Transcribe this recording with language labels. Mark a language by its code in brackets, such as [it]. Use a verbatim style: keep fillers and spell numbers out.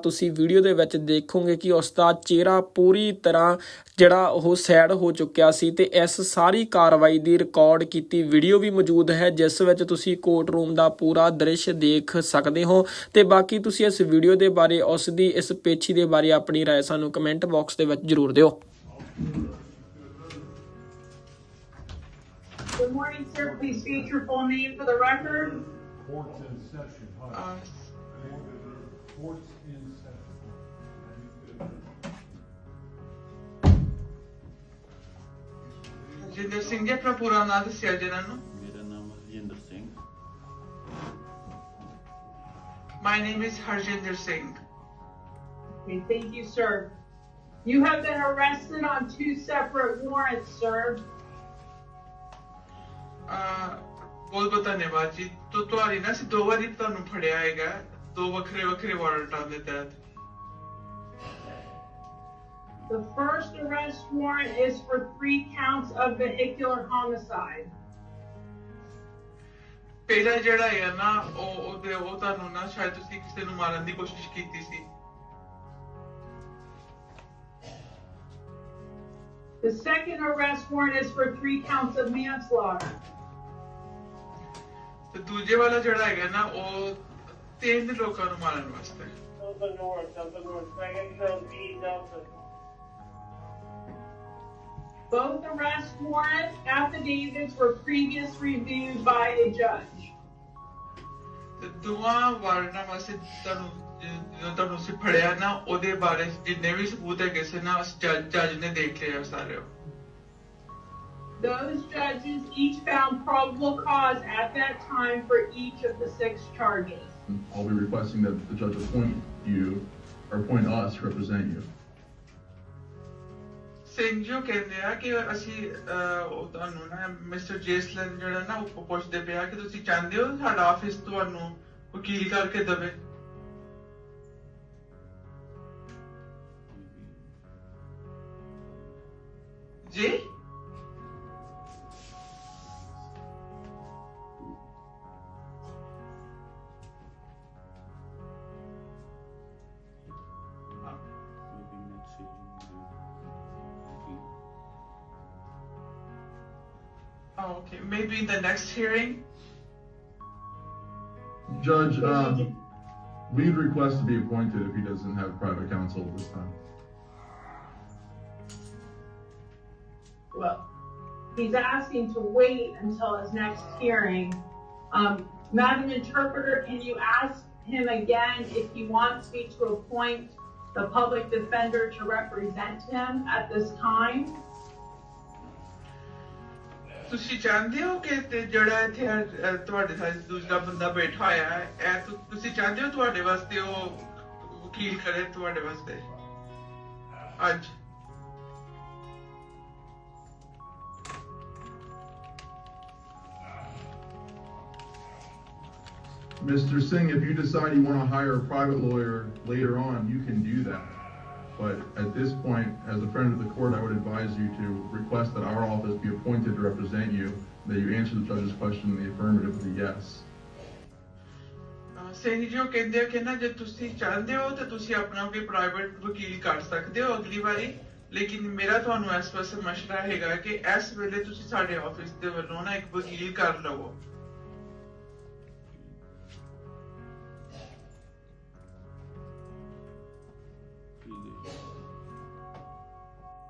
[pa] ਤੁਸੀਂ ਵੀਡੀਓ ਦੇ ਵਿੱਚ ਦੇਖੋਗੇ ਕਿ ਉਸ ਦਾ ਚਿਹਰਾ ਪੂਰੀ ਤਰ੍ਹਾਂ ਜਿਹੜਾ ਉਹ ਸੈਡ ਹੋ ਚੁੱਕਿਆ ਸੀ ਤੇ ਇਸ ਸਾਰੀ ਕਾਰਵਾਈ ਦੀ ਰਿਕਾਰਡ ਕੀਤੀ ਵੀਡੀਓ ਵੀ ਮੌਜੂਦ ਹੈ, ਜਿਸ ਵਿੱਚ ਤੁਸੀਂ ਕੋਰਟ ਰੂਮ ਦਾ ਪੂਰਾ ਦ੍ਰਿਸ਼ ਦੇਖ ਸਕਦੇ ਹੋ। ਤੇ ਬਾਕੀ ਤੁਸੀਂ ਇਸ ਵੀਡੀਓ ਦੇ ਬਾਰੇ, ਉਸ ਦੀ ਇਸ ਪੇਚੀ ਦੇ ਬਾਰੇ ਆਪਣੀ رائے ਸਾਨੂੰ ਕਮੈਂਟ ਬਾਕਸ ਦੇ ਵਿੱਚ ਜ਼ਰੂਰ ਦਿਓ। [en] Good morning, sir. Please state your full name for the record. Courts in session, huh? Uh, Courts in session. [pa] Jinder Singh ਜੀ, ਆਪਣਾ ਪੂਰਾ ਨਾਮ ਦੱਸਿਆ ਜਨਾਂ ਨੂੰ। ਮੇਰਾ ਨਾਮ Harjinder Singh, [en] My name is Harjinder Singh. Okay, thank you, sir. You have been arrested on two separate warrants, sir. [pa] ਅਹ ਬਹੁਤ ਬਹੁਤ ਧੰਨਵਾਦ ਜੀ। ਤੋ ਤੁਹਾਡੀ ਨਾ ਅਸੀਂ ਦੋ ਵਾਰੀ ਤੁਹਾਨੂੰ ਫੜਿਆ ਹੈਗਾ, ਦੋ ਵੱਖਰੇ ਵੱਖਰੇ ਵਾਰੰਟਾਂ ਦੇ ਤਹਿਤ। [en] The first arrest warrant is for three counts of vehicular homicide. [pa] ਪਹਿਲਾ ਜਿਹੜਾ ਹੈ ਨਾ ਉਹ ਉਹਦੇ ਉਹ ਤੁਹਾਨੂੰ ਨਾ ਸ਼ਾਇਦ ਤੁਸੀਂ ਕਿਸੇ ਨੂੰ ਮਾਰਨ ਦੀ ਕੋਸ਼ਿਸ਼ ਕੀਤੀ ਸੀ। [en] The second arrest warrant is for three counts of manslaughter. [pa] ਤੇ ਦੂਜੇ ਵਾਲਾ ਜਿਹੜਾ ਹੈਗਾ ਨਾ ਉਹ ਤਿੰਨ ਲੋਕਾਂ ਨੂੰ ਮਾਰਨ ਵਾਸਤੇ ਹੈ। [en] Delta North, Delta North, Dragon Trail B, Delta. Both arrest warrant affidavits were previously reviewed by a judge. [pa] ਤੇ ਦੋਵਾਂ ਵਾਰਨਾਂ ਵਾਸਤੇ ਤੁਹਾਨੂੰ ਜਦੋਂ ਤੁਹਾਨੂੰ ਅਸੀਂ ਫੜਿਆ ਨਾ ਉਹਦੇ ਬਾਰੇ ਜਿੰਨੇ ਵੀ ਸਬੂਤ ਹੈਗੇ ਸੀ ਨਾ ਉਸ ਜੱਜ ਜੱਜ ਨੇ ਦੇਖ ਲਿਆ ਸਾਰੇ। [en] Those judges each found probable cause at that time for each of the six charges. I'll be requesting that the judge appoint you, or appoint us to represent you. [pa] Singh ਜੋ ਕਹਿੰਦੇ ਆ ਕਿ ਅਸੀਂ ਅਹ, ਉਹ ਤੁਹਾਨੂੰ ਨਾ ਮਿਸਟਰ ਜੇਸਲਨ ਜਿਹੜਾ ਨਾ ਉਹ ਪੁੱਛਦੇ ਪਿਆ ਕਿ ਤੁਸੀਂ ਚਾਹੁੰਦੇ ਹੋ ਸਾਡਾ ਆਫਿਸ ਤੁਹਾਨੂੰ ਵਕੀਲ ਕਰਕੇ ਦੇਵੇ। ਜੀ [en] maybe next year you can do it. Oh, okay, maybe in the next hearing. Judge, um, we'd request to be appointed if he doesn't have private counsel at this time. Well, he's asking to wait until his next hearing. Um, Madam Interpreter, can you ask him again if he wants me to appoint the public defender to represent him at this time? [pa] ਤੁਸੀਂ ਚਾਹੁੰਦੇ ਹੋ ਕਿ ਤੇ ਜਿਹੜਾ ਇੱਥੇ ਅਹ, ਤੁਹਾਡੇ ਸਾਥ ਦੂਸਰਾ ਬੰਦਾ ਬੈਠਾ ਹੋਇਆ ਹੈ ਇਹ ਤੁ- ਤੁਸੀਂ ਚਾਹੁੰਦੇ ਹੋ ਤੁਹਾਡੇ ਵਾਸਤੇ ਉਹ ਵਕੀਲ ਕਰੇ ਤੁਹਾਡੇ ਵਾਸਤੇ ਅੱਜ? [en] Mister Singh, if you decide you want to hire a private lawyer later on, you can do that. But at this point, as a friend of the court, I would advise you to request that our office be appointed to represent you, that you answer the judge's question in the affirmative with a yes. [pa] ਅਹ ਸਿੰਘ ਜੀ ਉਹ ਕਹਿੰਦੇ ਆ ਕਿ ਨਾ ਜੇ ਤੁਸੀਂ ਚਾਹੁੰਦੇ ਹੋ ਤਾਂ ਤੁਸੀਂ ਆਪਣਾ ਵੀ ਪ੍ਰਾਈਵੇਟ ਵਕੀਲ ਕਰ ਸਕਦੇ ਹੋ ਅਗਲੀ ਵਾਰੀ, ਲੇਕਿਨ ਮੇਰਾ ਤੁਹਾਨੂੰ ਇਸ ਵਾਸਤੇ ਮਸ਼ਵਰਾ ਹੈਗਾ ਕਿ ਇਸ ਵੇਲੇ ਤੁਸੀਂ ਸਾਡੇ ਆਫਿਸ ਦੇ ਵੱਲੋਂ ਨਾ ਇੱਕ ਵਕੀਲ ਕਰ ਲਵੋ। ਠੀਕ ਹੈ ਜੀ।